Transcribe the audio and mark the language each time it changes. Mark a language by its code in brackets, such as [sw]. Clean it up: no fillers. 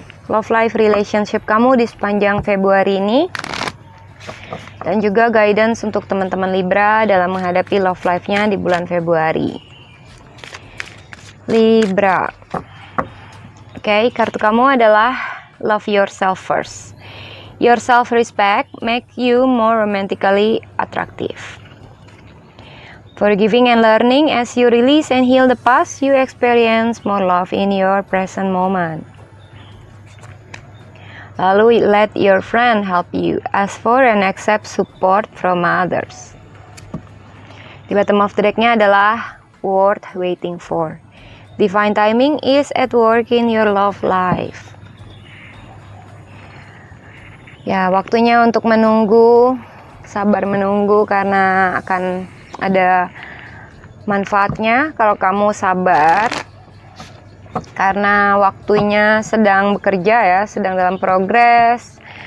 [en] Love life relationship [id] kamu di sepanjang Februari ini. Dan juga guidance untuk teman-teman Libra dalam menghadapi love life-nya di bulan Februari. Libra. Oke, kartu kamu adalah Love Yourself First. [en] Your self-respect make you more romantically attractive. Forgiving and learning, as you release and heal the past, you experience more love in your present moment. Lalu, let your friend help you. Ask for and accept support from others. [id] Di [en] bottom of the deck- [id] nya adalah Worth Waiting For. [en] Divine timing is at work in your love life. [id] Ya, waktunya untuk menunggu, sabar menunggu karena akan ada manfaatnya kalau kamu sabar. Karena waktunya sedang bekerja ya, sedang dalam progres.